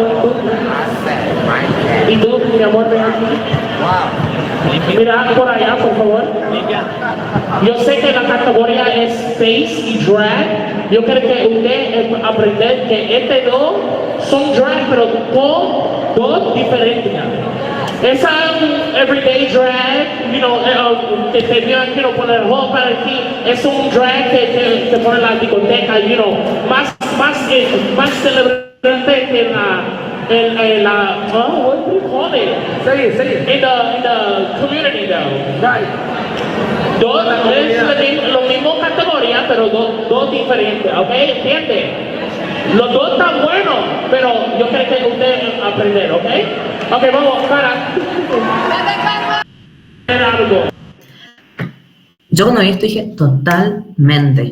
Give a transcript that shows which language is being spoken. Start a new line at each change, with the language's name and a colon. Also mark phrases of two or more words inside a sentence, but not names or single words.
Spanish: Y tú, mi amor, ven aquí. Mira por allá, por favor. Yo sé que la categoría es Space y Drag. Yo quiero que usted aprenda que dos son drag, pero dos diferentes. Esa
English: everyday drag,
Spanish: que te quiero poner ropa aquí, es un drag que te pone en la discoteca, más celebrante que en la,
English: what do you call it? Say it. In the community though. Right.
Spanish: Dos es lo mismo categoría, pero dos diferentes, ¿ok? ¿Entiende? Los dos están buenos, pero yo creo que usted aprender, ¿ok? Ok, vamos, para. Yo cuando vi esto dije, totalmente.